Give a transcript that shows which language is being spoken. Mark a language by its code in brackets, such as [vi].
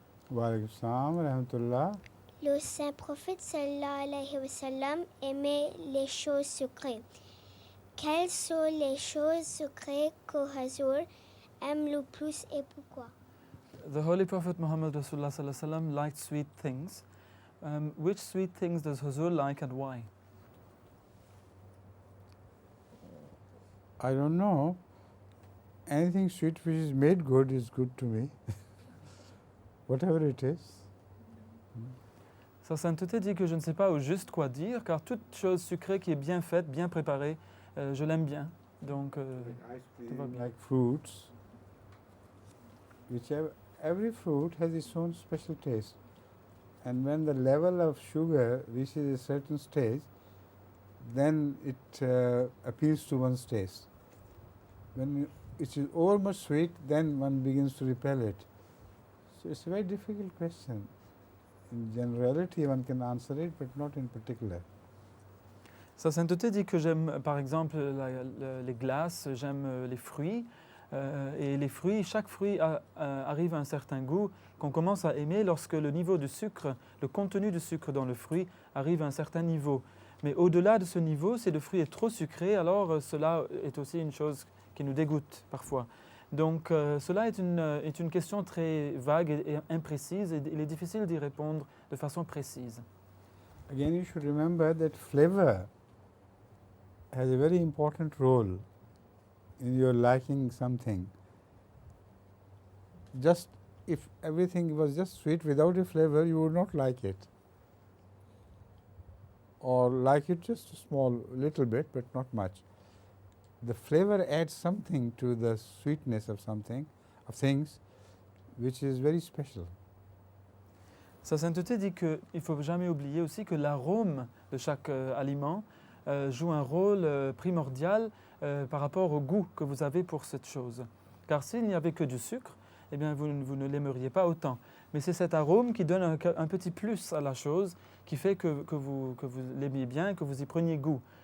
[ar] Wa alaykum salam wa rahmatullah. [fr] Le saint prophète [ar] sallallahu alayhi wa sallam [fr] aimait les choses sucrées. Quelles sont les choses sucrées que Hazur aime le plus et pourquoi? [en] The Holy Prophet Muhammad Rasulullah [ar] sallallahu alayhi wa sallam [en] liked sweet things. Which sweet things does Hazur like and why? I don't know. Anything sweet which is made good is good to me. Whatever it is. [fr] Sa sainteté dit que je ne sais pas au juste quoi dire, car toute chose sucrée qui est bien faite, bien préparée, je l'aime bien. Donc, tout va bien. [en] Like fruits, every fruit has its own special taste. And when the level of sugar reaches a certain stage, then it appeals to one's taste. When it is over much sweet, then one begins to repel it. So it's a very difficult question. In generality, one can answer it, but not in particular. [fr] Sa sainteté dit que j'aime, par exemple, les glaces, j'aime les fruits. Et les fruits, chaque fruit arrive à un certain goût qu'on commence à aimer lorsque le niveau de sucre, le contenu de sucre dans le fruit arrive à un certain niveau. Mais au-delà de ce niveau, si le fruit est trop sucré, alors cela est aussi une chose qui nous dégoûte parfois. Donc cela est une question très vague et imprécise et il est difficile d'y répondre de façon précise. [en] Again, you should remember that flavor has a very important role in your liking something. Just if everything was just sweet without a flavor, you would not like it. Or like it just a small, little bit, but not much. The flavor adds something to the sweetness of something, of things, which is very special. [fr] Sa sainteté dit qu'il ne faut jamais oublier aussi que l'arôme de chaque aliment joue un rôle primordial par rapport au goût que vous avez pour cette chose. Car s'il n'y avait que du sucre, eh bien vous ne l'aimeriez pas autant. Mais c'est cet arôme qui donne un petit plus à la chose, qui fait que vous l'aimiez bien, que vous y preniez goût.